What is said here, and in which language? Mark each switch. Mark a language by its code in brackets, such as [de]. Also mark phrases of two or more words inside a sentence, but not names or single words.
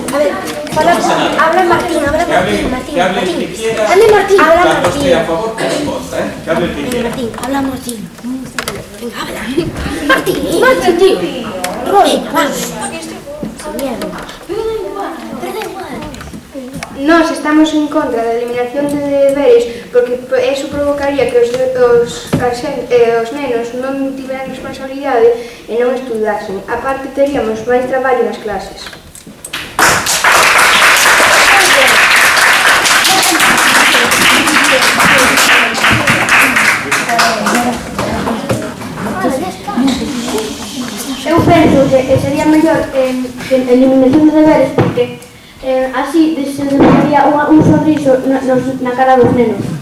[es] A ver, habla Martín, habla Martín. que hable el que quiera, Hable Martín, habla tanto esté a Martín. favor como en contra, ¿eh? Que hable el que quiera. Martín, habla Martín. Venga, habla. Martín, Martín, tío. Venga, vamos. Sin miedo. Pero da igual. [gl] Nós estamos en contra da eliminación de deberes porque eso provocaría que os nenos non tiveran responsabilidade e non estudasen. A parte, teríamos máis traballo nas clases. Eu penso que sería mellor que eliminación de deberes porque así se demoraría un sorriso na cara dos nenos.